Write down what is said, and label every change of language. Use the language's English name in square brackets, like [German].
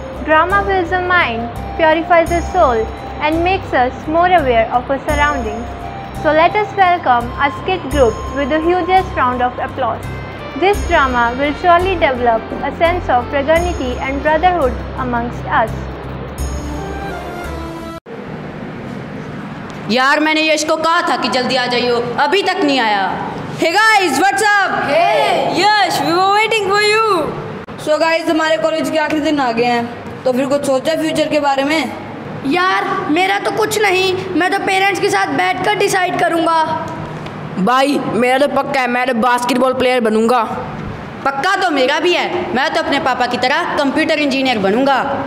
[English] Drama fills the mind, purifies the soul, and makes us more aware of our surroundings. So let us welcome our skit group with the hugest round of applause. This drama will surely develop a sense of fraternity and brotherhood amongst us. [Hindi] यार मैंने यश को कहा था कि जल्दी आ जाइयो, अभी तक नहीं आया। [English] Hey guys, what's up? Hey, Yash, we were waiting for you. So guys, [Hindi] हमारे कॉलेज के आखिरी दिन आ गए हैं, तो फिर कुछ सोचा फ्यूचर के बारे में? यार मेरा तो कुछ नहीं, मैं तो पेरेंट्स के साथ बैठकर डिसाइड करूँगा। भाई मेरा तो पक्का है, मैं तो बास्केटबॉल प्लेयर बनूंगा। पक्का तो मेरा भी है, मैं तो अपने पापा की तरह कंप्यूटर इंजीनियर बनूंगा।